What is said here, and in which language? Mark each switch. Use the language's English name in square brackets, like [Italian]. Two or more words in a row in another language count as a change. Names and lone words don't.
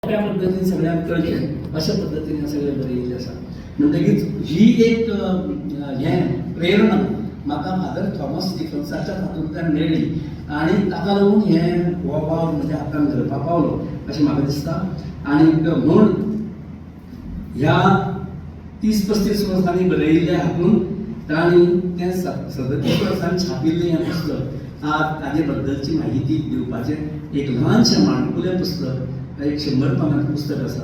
[Marathi] त्या पद्धतीने सगळ्यांना कळले अशा पद्धतीने सगळे बरे येईल असा [Konkani] म्हणटकीच ही एक हें प्रेरणा म्हाका फादर थॉमस स्टिफन्साच्या हातूंतल्यान मेळ्ळी आनी ताका लागून हें हो वावर म्हज्या हातान धरपाक पावलो अशें म्हाका दिसता. आनी म्हूण ह्या 30-35 वर्सांनी बरयिल्ल्या हातून तांणी तें 37 वर्सांनी छापिल्लें हें पुस्तक आज ताजे बद्दलची माहिती दिवपाचें एक ल्हानशें माणकुलें पुस्तक एक 100 पानांचें पुस्तक आसा.